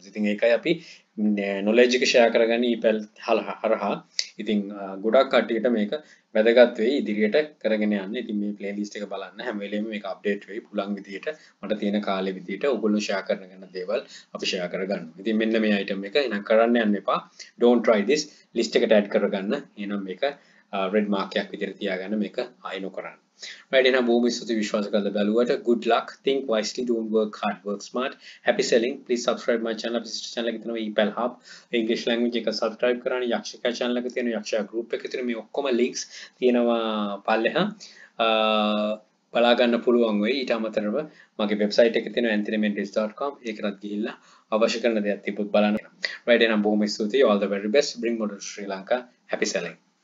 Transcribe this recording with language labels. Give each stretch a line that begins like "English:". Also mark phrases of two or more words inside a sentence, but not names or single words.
Sinhala: ඉතින් ඒකයි අපි knowledge එක share කරගන්නේ EPL හරහා. ඉතින් ගොඩක් කට්ටියට මේක වැදගත් වෙයි ඉදිරියට කරගෙන යන්න. ඉතින් මේ playlist එක බලන්න හැම වෙලෙම මේක update වෙයි පුළුවන් විදියට මට තියෙන කාලේ විදියට ඔයගොල්ලෝ share කරන දේවල් අපි share කරගන්නවා. ඉතින් මෙන්න මේ item එක එහෙනම් කරන්න යන්න එපා.
English: Don't try this.
Sinhala: list එකට add කරගන්න. එහෙනම් මේක
English: red mark
Sinhala: එකක් විදියට තියාගන්න මේක ආයෙ නොකරන්න. right එහෙනම් බොහොම ස්තුතියි විශ්වාස කරලා බැලුවට.
English: good luck. think wisely. don't work hard. work smart. happy selling. please subscribe my channel.
Sinhala: අපේ
English: sister channel
Sinhala: එක තියෙනවා EPL hub.
English: english language
Sinhala: එක subscribe කරන්න. යක්ෂිකා channel එක තියෙනවා. යක්ෂයා group එක තියෙනවා. මේ ඔක්කොම links තියෙනවා පල්ලෙහා. බලා ගන්න පුළුවන් වෙයි. ඊට අමතරව මගේ website එක තියෙනවා anthonymendes.com. ඒකටත් ගිහිල්ලා අවශ්‍ය කරන දේවල් තිබුත් බලන්න. right එහෙනම් බොහොම ස්තුතියි.
English: all the very best. bring model Sri Lanka. happy selling.